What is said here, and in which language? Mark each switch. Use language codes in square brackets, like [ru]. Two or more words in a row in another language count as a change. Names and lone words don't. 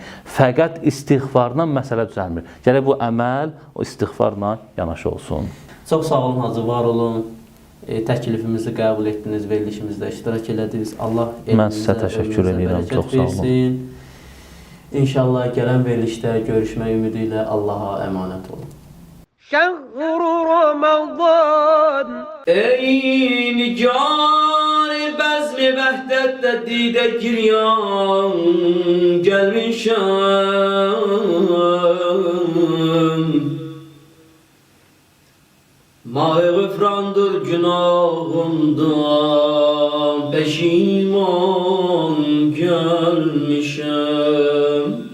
[az] Fəqət istiğfarla məsələ düzəlmir. Gərək bu əməl o istiğfarla yanaşı olsun. Çox sağ olun Hacı, var olun. Təklifimizi qəbul etdiniz, verilişimizdə iştirak elədiniz. Allah Mən sizə təşəkkür edirəm, çox sağ olun. İnşallah gələn verilişdə görüşmək ümidi ilə Allaha əmanət olun. [ar] شهر رمضان [tr] Ey nigar bezmi vehdette dide giryan gelmişem. Mah-ı gıfrandır günahımdan peşiman gelmişem.